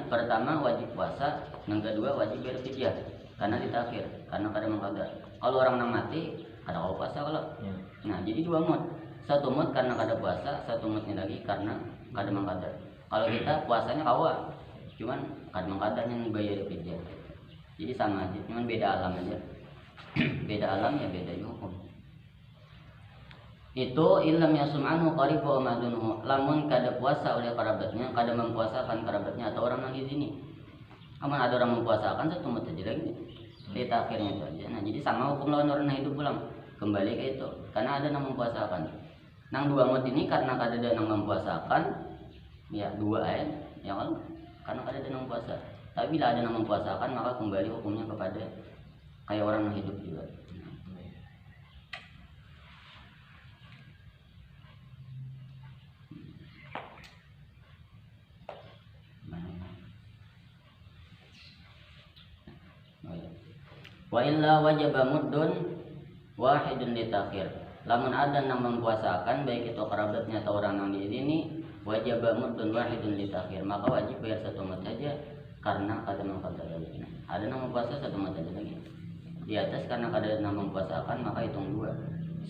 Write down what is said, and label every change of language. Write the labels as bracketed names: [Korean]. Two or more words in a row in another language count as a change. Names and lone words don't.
[Banjar] Pertama wajib puasa, yang kedua wajib bayar fidyah karena ditakhir, karena kada mangkada. Kalau orang nang mati kada kau puasa kalau. Ya. Nah, jadi 2 mud. 1 mud karena kada puasa, 1 mudnya lagi karena kada mangkada. Kalau kita puasanya kawa, cuman kada mangkada yang bayar fidyah. Jadi sama aja, cuman beda alam aja. Beda alam ya beda hukum. Itu [Arabic] إن لم يصم عنه قريبه أو مأذونه, [Banjar] lamun kada puasa oleh kerabatnya, kada mempuasakan kerabatnya atau orang yang izini. Aman ada orang mempuasakan 1 mud aja lagi. Kita akhirnya itu aja. Nah, jadi sama hukum lawan orang yang hidup pulang. Kembali ke itu. Karena ada yang mempuasakan. Nang 2 mud ini karena kada ada yang mempuasakan, ya 2 aja. Ya kan? Karena kada ada yang mempuasa. Tapi bila ada yang mempuasakan maka kembali hukumnya kepada kayak orang yang hidup juga. [Arabic] وإلا وجب مد واحد للتأخير. [Banjar] Lamun ada yang mempuasakan baik itu kerabatnya atau orang yang diizini, [Arabic] وجب مد واحد للتأخير, [Banjar] maka wajib bayar 1 mud saja karena kada mangkada lagi. Ada yang mempuasa 1 mud saja lagi. Di atas karena kada yang mempuasakan maka hitung 2.